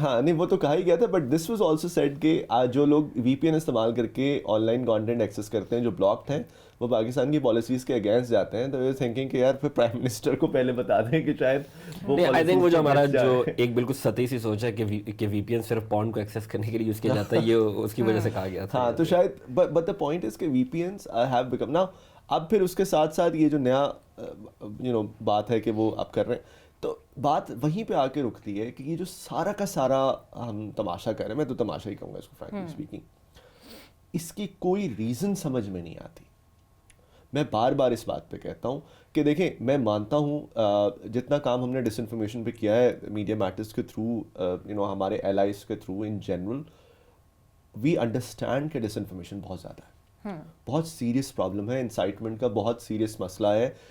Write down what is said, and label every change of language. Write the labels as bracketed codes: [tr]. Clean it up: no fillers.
[ur] ہاں نہیں وہ تو کہا ہی گیا تھا، [en] but this was also said [ur] کہ جو لوگ وی پی این استعمال کر کے آن لائن کانٹینٹ ایکسیس کرتے ہیں جو بلاکڈ ہیں، وہ پاکستان کی پالیسیز کے اگینسٹ جاتے ہیں. تو یہ تھنکنگ کہ یار پھر پرائم منسٹر کو پہلے بتا دیں کہ شاید آئی تھنک وہ جو ہمارا جو ایک بالکل سطحی سی سوچ ہے کہ وی پی این صرف پورن کو ایکسیس کرنے کے لیے یوز کیا جاتا ہے، یہ اس کی وجہ سے کہا گیا تھا. ہاں تو شاید [en] But the point is کہ VPNs have become now. [ur] اب پھر اس کے ساتھ ساتھ یہ جو نیا بات ہے کہ وہ اب کر رہے ہیں، تو بات وہیں پہ آ کے رکتی ہے کہ یہ جو سارا کا سارا ہم تماشا کر رہے ہیں، میں تو تماشا ہی کہوں گا اس کو [en] frankly speaking, [ur] اس کی کوئی ریزن سمجھ میں نہیں آتی. میں بار بار اس بات پہ کہتا ہوں کہ دیکھیں میں مانتا ہوں جتنا کام ہم نے ڈس انفارمیشن پہ کیا ہے میڈیا میٹرز کے تھرو، ہمارے ایلائز کے through in general, [en] we understand [ur] کہ ڈس انفارمیشن بہت زیادہ ہے، بہت سیریس پرابلم ہے، انسائٹمنٹ کا بہت سیریس مسئلہ ہے.